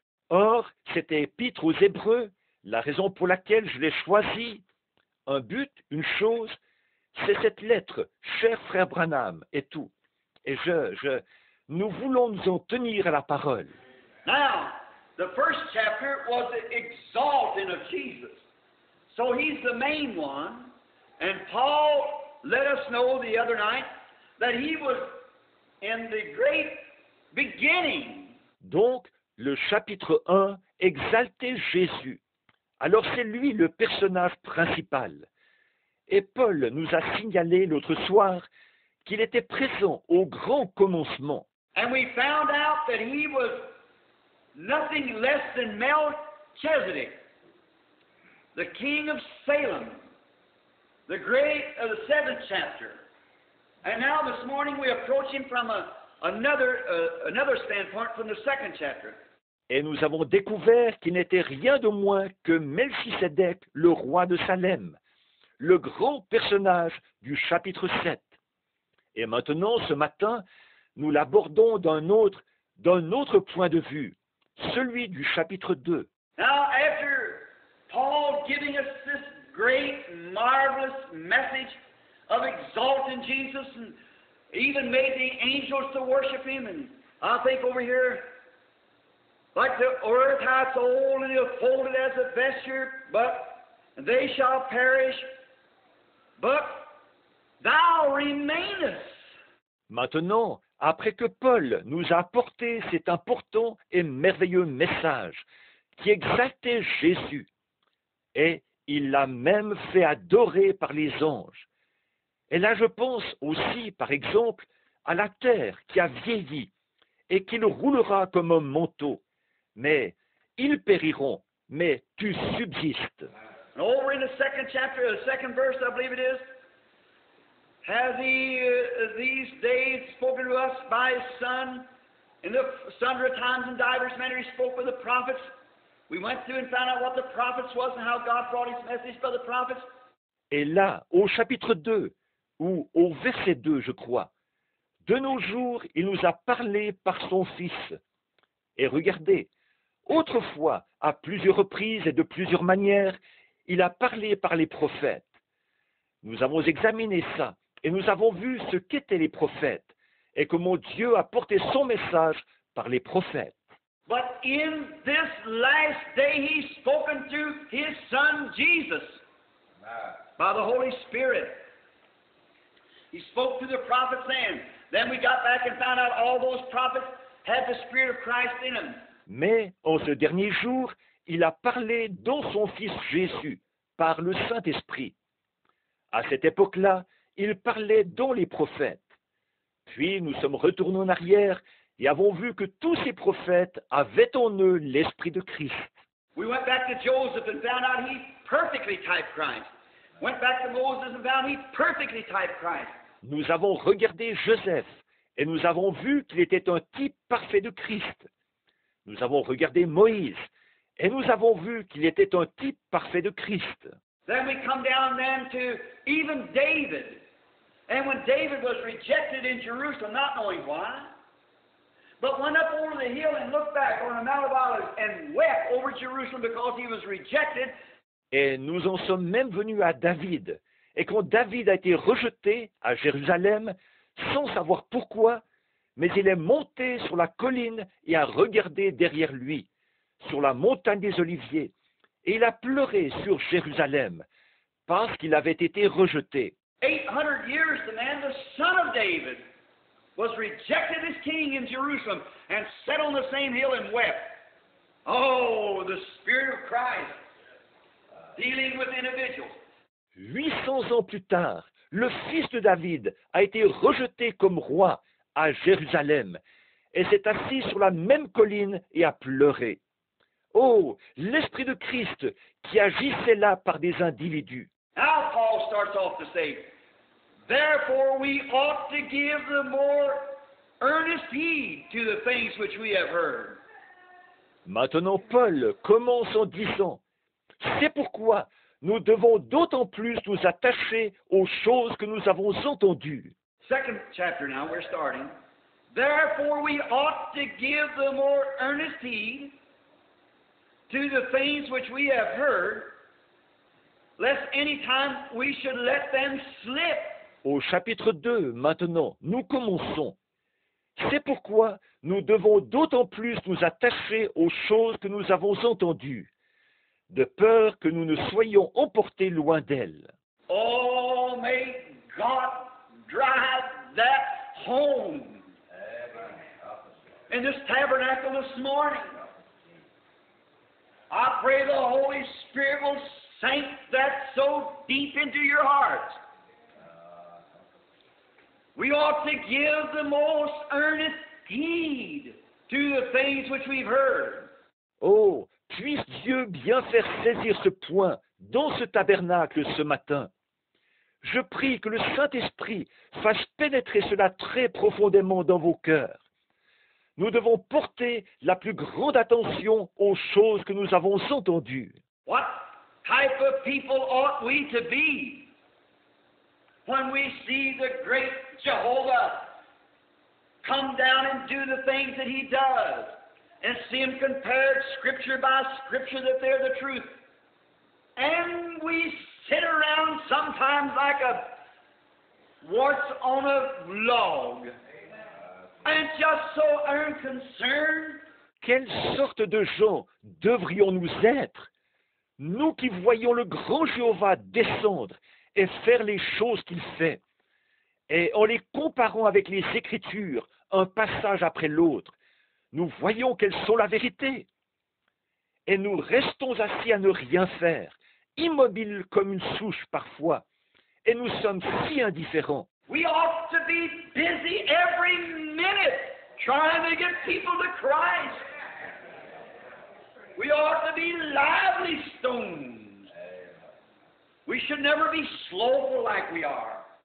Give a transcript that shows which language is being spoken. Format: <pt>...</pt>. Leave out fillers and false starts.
<fr>Or, cette épître aux Hébreux, la raison pour laquelle je l'ai choisie, un but, une chose, c'est cette lettre, cher frère Branham, et tout. Et nous voulons nous en tenir à la parole.</fr> <en>Now, the first chapter was the exalting of Jesus. So he's the main one, And Paul let us know the other night that he was in the great beginning.</en> <fr>Donc, le chapitre 1 exaltait Jésus. Alors c'est lui le personnage principal. Et Paul nous a signalé l'autre soir qu'il était présent au grand commencement.</fr> <en>And we found out that he was nothing less than Melchizedek, the king of Salem, the great of the 7th chapter. And now this morning we approach him from another standpoint from the 2nd chapter.</en> <fr>Et nous avons découvert qu'il n'était rien de moins que Melchisédek, le roi de Salem, le grand personnage du chapitre 7. Et maintenant, ce matin, nous l'abordons d'un autre point de vue, celui du chapitre 2.</fr> <en>Now, after Paul giving us this great, marvelous message of exalting Jesus and even made the angels to worship him, and I think over here, like the earth hath old and is folded as a vesture, but they shall perish, but thou remainest.</en> <fr>Maintenant, après que Paul nous a apporté cet important et merveilleux message qui exaltait Jésus, et il l'a même fait adorer par les anges. Et là, je pense aussi, par exemple, à la terre qui a vieilli et qu'il roulera comme un manteau. Mais ils périront, mais tu subsistes.</fr> <en>And over in the 2nd chapter, the 2nd verse, I believe it is, has he these days spoken to us by his Son? In the sundry times and divers manner he spoke with the prophets. We went through and found out what the prophets was and how God brought his message by the prophets.</en> <fr>Et là, au chapitre 2, ou au verset 2, je crois, de nos jours, il nous a parlé par son Fils. Et regardez, autrefois, à plusieurs reprises et de plusieurs manières, il a parlé par les prophètes. Nous avons examiné ça et nous avons vu ce qu'étaient les prophètes et comment Dieu a porté son message par les prophètes.</fr> <en>But in this last day he's spoken through his Son Jesus by the Holy Spirit. He spoke to the prophets then we got back and found out all those prophets had the Spirit of Christ in them.</en> <fr>Mais en ce dernier jour, il a parlé dans son Fils Jésus par le Saint-Esprit. À cette époque-là, il parlait dans les prophètes. Puis nous sommes retournés en arrière et avons vu que tous ces prophètes avaient en eux l'Esprit de Christ.</fr> <en>We went back to Joseph and found out he perfectly typed Christ. Went back to Moses and found he perfectly typed Christ.</en> <fr>Nous avons regardé Joseph et nous avons vu qu'il était un type parfait de Christ. Nous avons regardé Moïse et nous avons vu qu'il était un type parfait de Christ.</fr> <en>Then we come down then to even David. And when David was rejected in Jerusalem, not knowing why, but went up over the hill and looked back on the Mount of Olives and wept over Jerusalem because he was rejected.</en> <fr>Et nous en sommes même venus à David. Et quand David a été rejeté à Jérusalem, sans savoir pourquoi, mais il est monté sur la colline et a regardé derrière lui, sur la montagne des Oliviers, et il a pleuré sur Jérusalem, parce qu'il avait été rejeté.</fr> <en>800 years the man, the son of David, was rejected as king in Jerusalem and sat on the same hill and wept. Oh, the Spirit of Christ dealing with individuals.</en> <fr>800 ans plus tard, le fils de David a été rejeté comme roi à Jérusalem et s'est assis sur la même colline et a pleuré. Oh, l'Esprit de Christ qui agissait là par des individus.</fr> <en>Now Paul starts off to say, therefore we ought to give the more earnest heed to the things which we have heard.</en> <fr>Maintenant, Paul commence en disant, c'est pourquoi nous devons d'autant plus nous attacher aux choses que nous avons entendues.</fr> <en>2nd chapter now, we're starting. Therefore we ought to give the more earnest heed to the things which we have heard, lest any time we should let them slip.</en> <fr>Au chapitre 2, maintenant, nous commençons. C'est pourquoi nous devons d'autant plus nous attacher aux choses que nous avons entendues, de peur que nous ne soyons emportés loin d'elles. Oh,</fr> <en>may God drive that home in this tabernacle this morning. I pray the Holy Spirit will sink that so deep into your heart. We ought to give the most earnest heed to the things which we've heard.</en> <fr>Oh, puisse Dieu bien faire saisir ce point dans ce tabernacle ce matin. Je prie que le Saint-Esprit fasse pénétrer cela très profondément dans vos cœurs. Nous devons porter la plus grande attention aux choses que nous avons entendues.</fr> <en>What type of people ought we to be when we see the great Jehovah come down and do the things that He does, and see Him compared Scripture by Scripture that they're the truth? And we sit around sometimes like a warts on a log, and just so unconcerned.</en> <fr>Quelle sorte de gens devrions-nous être, nous qui voyons le grand Jéhovah descendre et faire les choses qu'il fait, et en les comparant avec les Écritures, un passage après l'autre, nous voyons qu'elles sont la vérité. Et nous restons assis à ne rien faire, immobiles comme une souche parfois, et nous sommes si indifférents.</fr> <en>We ought to be busy every minute trying to get people to Christ. We ought to be lively stones. We should never be slowful like we are.</en>